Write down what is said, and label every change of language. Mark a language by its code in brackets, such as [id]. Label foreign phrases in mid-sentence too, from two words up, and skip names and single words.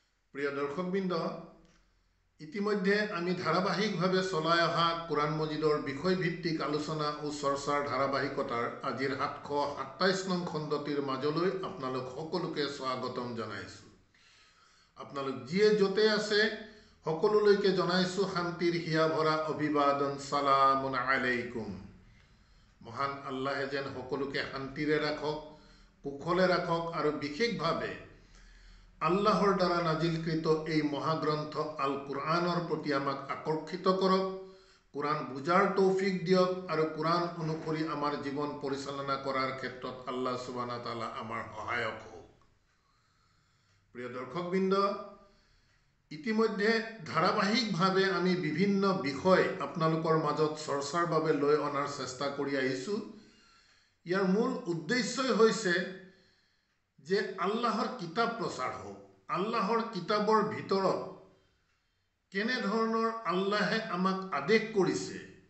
[as] প্ৰিয় দৰ্শকবৃন্দ, ইতিমধ্যে আমি ধাৰাবাহিকভাৱে চলাই অহা কোৰাণ মজিদৰ বিষয়ভিত্তিক আলোচনা ও চৰ্চাৰ ধাৰাবাহিকতাৰ আজিৰ 727 নং খণ্ডটিৰ মাজলৈ আপোনালোক সকলোকে স্বাগতম জনাইছোঁ। আপোনালোক যিয়ে য'তে আছে সকলোলৈকে জনাইছোঁ শান্তিৰ হিয়া ভৰা অভিবাদন, [ar] سلام عليكم. [as] মহান আল্লাহে যেন সকলোকে শান্তিৰে ৰাখক, কুশলে ৰাখক আৰু বিশেষভাৱে আল্লাহৰ দ্বাৰা নাজিলকৃত এই মহাগ্ৰন্থ আল কুৰআনৰ প্ৰতি আমাক আকৰ্ষিত কৰক, কুৰাণ বুজাৰ তৌফিক দিয়ক আৰু কুৰাণ অনুসৰি আমাৰ জীৱন পৰিচালনা কৰাৰ ক্ষেত্ৰত [ar] الله سبحانه وتعالى [as] আমাৰ সহায়ক হওক। প্ৰিয় দৰ্শকবৃন্দ, ইতিমধ্যে ধাৰাবাহিকভাৱে আমি বিভিন্ন বিষয় আপোনালোকৰ মাজত চৰ্চাৰ বাবে লৈ অনাৰ চেষ্টা কৰি আহিছোঁ। ইয়াৰ মূল উদ্দেশ্যই হৈছে যে আল্লাহৰ কিতাপ প্ৰচাৰ হওক, আল্লাহৰ কিতাপৰ ভিতৰত কেনেধৰণৰ আল্লাহে আমাক আদেশ কৰিছে